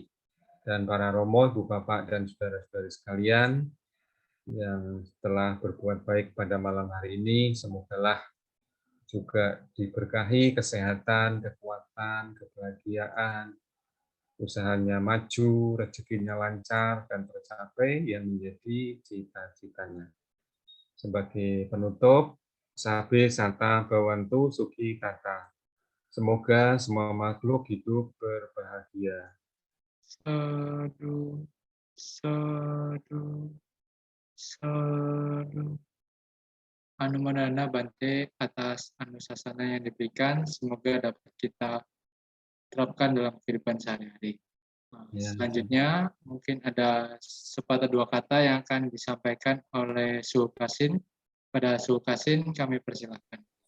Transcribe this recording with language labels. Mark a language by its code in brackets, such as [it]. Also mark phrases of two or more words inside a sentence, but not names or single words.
[id] Dan para Romo, Ibu Bapak, dan saudara-saudari sekalian yang telah berbuat baik pada malam hari ini, semogalah juga diberkahi kesehatan, kekuatan, kebahagiaan, usahanya maju, rezekinya lancar, dan tercapai yang menjadi cita-citanya. Sebagai penutup, [pi] Sabe Sata Bawantu Suki Kata. [id] Semoga semua makhluk hidup berbahagia. [pi] Sadu, sadu, sadu. Anumerana Bante [id] atas anusasana yang diberikan, semoga dapat kita terapkan dalam kehidupan sehari-hari. Ya. Selanjutnya, mungkin ada sepatah dua kata yang akan disampaikan oleh Suhu Kasin. Pada Suhu Kasin, kami persilakan.